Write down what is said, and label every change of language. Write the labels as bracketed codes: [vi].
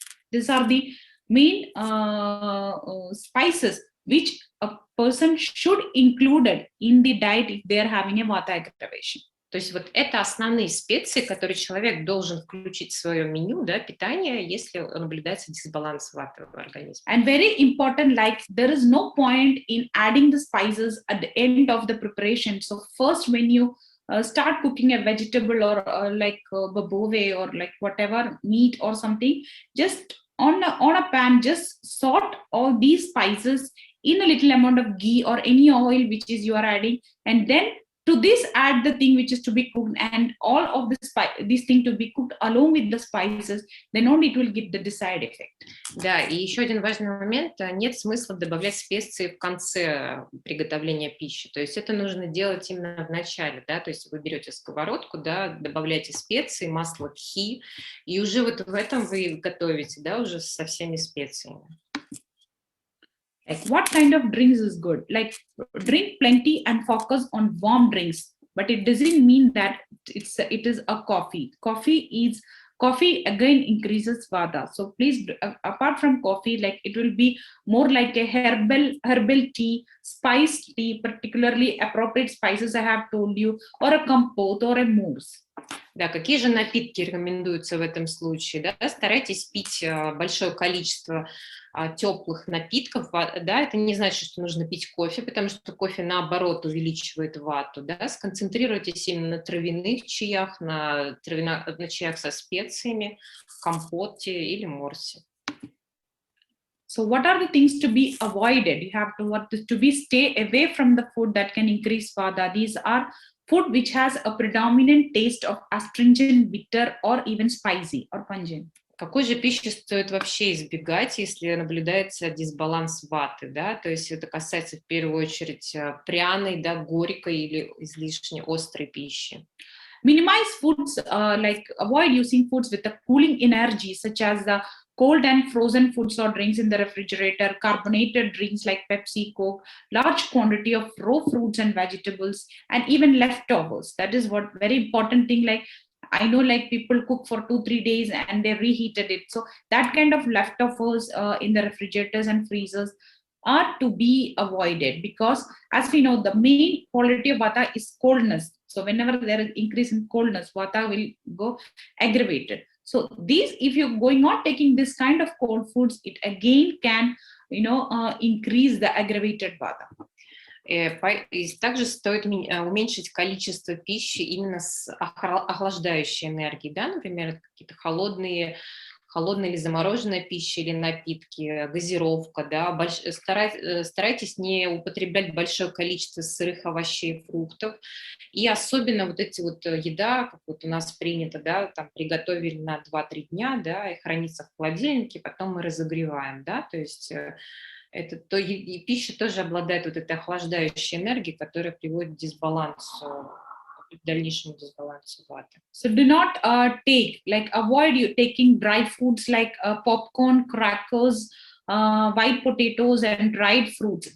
[en] These are the main spices which a person should include in the diet if they are having a vata aggravation. [ru] То есть вот это основные специи, которые человек должен включить в свое меню, да, питания, если наблюдается дисбаланс ваты в организме. [en] And very important, like there is no point in adding the spices at the end of the preparation. So first when you start cooking a vegetable or like babove or like whatever meat or something, just on a pan, just salt all these spices in a little amount of ghee or any oil which is you are adding, and then to this add the thing which is to be cooked, and all of this thing to be cooked along with the spices, then only it will give the desired effect. [ru] Да, и еще один важный момент, нет смысла добавлять специи в конце приготовления пищи, то есть это нужно делать именно в начале, да, то есть вы берете сковородку, да, добавляете специи, масло, кхи, и уже вот в этом вы готовите, да, уже со всеми специями. [en] Like what kind of drinks is good? Like drink plenty and focus on warm drinks, but it doesn't mean that it is a coffee. Coffee again increases vata. So please, apart from coffee, like it will be more like a herbal tea, spiced tea, particularly appropriate spices I have told you, or a compote or a mousse. [ru] Да, какие же напитки рекомендуются в этом случае? Да? Старайтесь пить большое количество теплых напитков. Да? Это не значит, что нужно пить кофе, потому что кофе, наоборот, увеличивает вату. Да? Сконцентрируйтесь именно на травяных чаях, на чаях со специями, компоте или морсе. [en] So what are the things to be avoided? You have to stay away from the food that can increase vata. These are food which has a predominant taste of astringent, bitter, or even spicy or pungent. [ru] Какой же пищи стоит вообще избегать, если наблюдается дисбаланс ваты, да? То есть это касается в первую очередь пряной, да, горькой или излишне острой пищи. [en] Minimize foods, like avoid using foods with a cooling energy, such as the cold and frozen foods or drinks in the refrigerator, carbonated drinks like Pepsi, Coke, large quantity of raw fruits and vegetables, and even leftovers. That is what very important thing. Like I know, like people cook for 2-3 days and they reheated it. So that kind of leftovers in the refrigerators and freezers are to be avoided, because as we know, the main quality of vata is coldness. So whenever there is increase in coldness, vata will go aggravated. So these, if you're going on taking this kind of cold foods, it again can, increase the aggravated vata. [ru] И также стоит уменьшить количество пищи именно с охлаждающей энергией, да, например, какие-то холодная или замороженная пища или напитки, газировка, да, старайтесь не употреблять большое количество сырых овощей и фруктов, и особенно вот эти вот еда, как вот у нас принято, да, там приготовили на 2-3 дня, да, и хранится в холодильнике, потом мы разогреваем, да, то есть и пища тоже обладает вот этой охлаждающей энергией, которая приводит к дисбалансу, к дальнейшему дисбалансу ваты. [en] So do not avoid you taking dry foods like popcorn, crackers, white potatoes, and dried fruits.